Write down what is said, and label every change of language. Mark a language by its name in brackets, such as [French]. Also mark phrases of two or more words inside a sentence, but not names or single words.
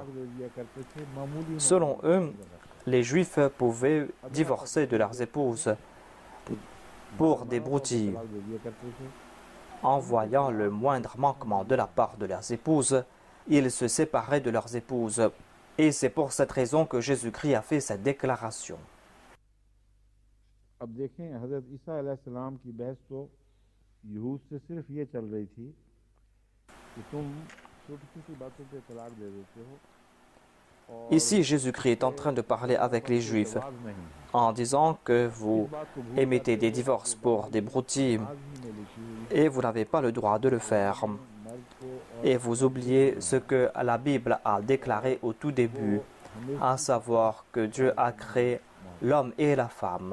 [French] Selon eux, les Juifs pouvaient divorcer de leurs épouses pour des broutilles. En voyant le moindre manquement de la part de leurs épouses, ils se séparaient de leurs épouses. Et c'est pour cette raison que Jésus-Christ a fait cette déclaration. [Hindi] अब देखें हजरत ईसा अलैहिस्सलाम की बहस तो यहूद से सिर्फ ये चल रही थी कि तुम छोटी-छोटी बातों पे तलाक दे देते हो. [French] Ici, Jésus-Christ est en train de parler avec les Juifs en disant que vous émettez des divorces pour des broutilles et vous n'avez pas le droit de le faire. Et vous oubliez ce que la Bible a déclaré au tout début, à savoir que Dieu a créé l'homme et la femme.